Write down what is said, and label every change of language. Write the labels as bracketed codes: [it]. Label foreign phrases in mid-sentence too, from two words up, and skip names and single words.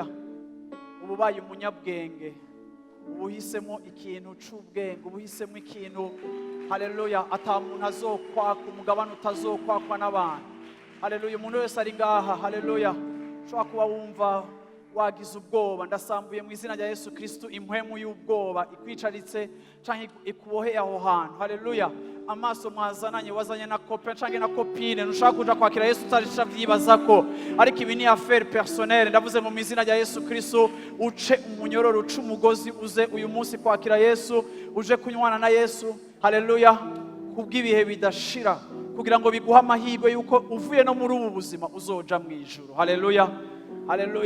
[rn] Ububaye umunyabwenge, ubuhisemo ikintu c'ubwenge, ubuhisemo ikintu, haleluya, atamuntu azokwaka, umugabane utazokwakwa n'abantu, haleluya. Umuntu wese ari ngaha, haleluya, ushobora kuba wumva wagize ubwoba, ndasambuye mu izina rya Yesu Kristo impwemu y'ubwoba ikwicaritse canke ikuboheye aho hantu, haleluya. Amaso mwazananye, wazanye na kope canke na kopine, nushaka kuja kwakira Yesu utarisha vyibazako, ariko ibi ni [fr] affaire personnelle. [rn] Ndavuze mu izina rya Yesu Kristo, uce umunyororo, uce umugozi, uze uyu munsi kwakira Yesu, uje kunywana na Yesu, haleluya, kubw'ibihe bidashira, kugira ngo biguha amahirwe yuko uvuye no muri ubu buzima uzoja mu ijuru, haleluya, haleluya.